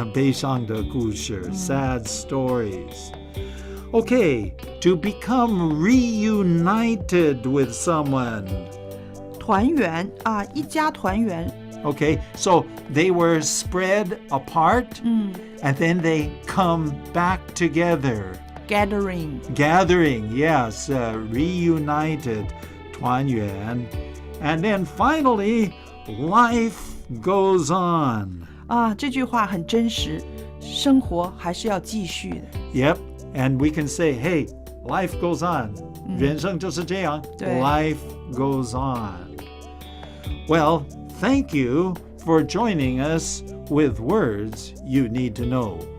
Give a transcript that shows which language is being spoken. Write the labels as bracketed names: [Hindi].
[Chinese] 悲伤的故事 [English] sad stories. Okay, to become reunited with someone. [Chinese] 团圆一家团圆。 [English] Okay, so they were spread apart, and then they come back together. Gathering, yes, reunited, 团圆. And then finally, life goes on. [Chinese] 这句话很真实，生活还是要继续的。 [English] Yep, and we can say, hey, life goes on. [Chinese] 人生就是这样， [English] life goes on. Well, thank you for joining us with words you need to know.